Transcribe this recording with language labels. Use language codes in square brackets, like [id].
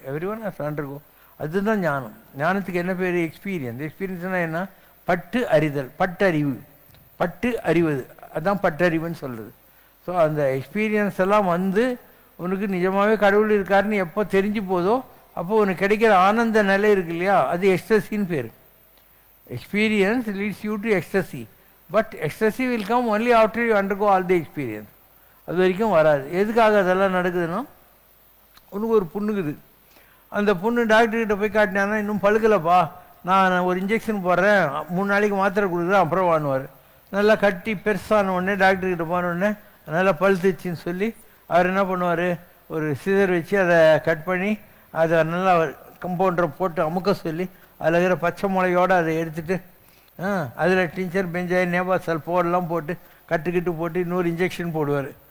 [en] Every one has undergo. [ta] அதுதான் ஞானம். ஞானத்துக்கு என்ன பேர்? எக்ஸ்பீரியன்ஸ். எக்ஸ்பீரியன்ஸ்னால் என்ன? பட்டு அறிதல், பட்டறிவு, பட்டு அறிவது, அதுதான் பட்டறிவுன்னு சொல்கிறது. ஸோ அந்த எக்ஸ்பீரியன்ஸ் எல்லாம் உனக்கு நிஜமாகவே கடவுள் இருக்காருன்னு எப்போ தெரிஞ்சு போதோ அப்போ உனக்கு கிடைக்கிற ஆனந்த நிலை இருக்கு இல்லையா, அது எக்ஸ்டசின்னு பேர். [en] Experience leads you to ecstasy. But ecstasy will come only after you undergo all the experience. [ta] அது வரைக்கும் வராது. எதுக்காக அதெல்லாம் நடக்குதுன்னா, உனக்கு ஒரு புண்ணுக்குது, அந்த புண்ணு டாக்டர்கிட்ட போய் காட்டினாங்கன்னா இன்னும் பழுக்கலப்பா, நான் ஒரு இன்ஜெக்ஷன் போடுறேன், 3 நாளைக்கு மாத்திரை கொடுக்குறேன், அப்புறம் வாங்குவார். நல்லா கட்டி பெருசான உடனே டாக்டர்கிட்ட போன உடனே நல்லா பழுத்துச்சின்னு சொல்லி அவர் என்ன பண்ணுவார், ஒரு சிசர் வச்சு அதை கட் பண்ணி அதை நல்லா கம்பவுண்டரை போட்டு அமுக்க சொல்லி அதில் இருக்கிற பச்சை மிளகையோடு அதை எடுத்துட்டு அதில் டிஞ்சர் பெஞ்சாய் நேபாசல் போடலாம் போட்டு கட்டுக்கிட்டு போட்டு இன்னொரு இன்ஜெக்ஷன் போடுவார்.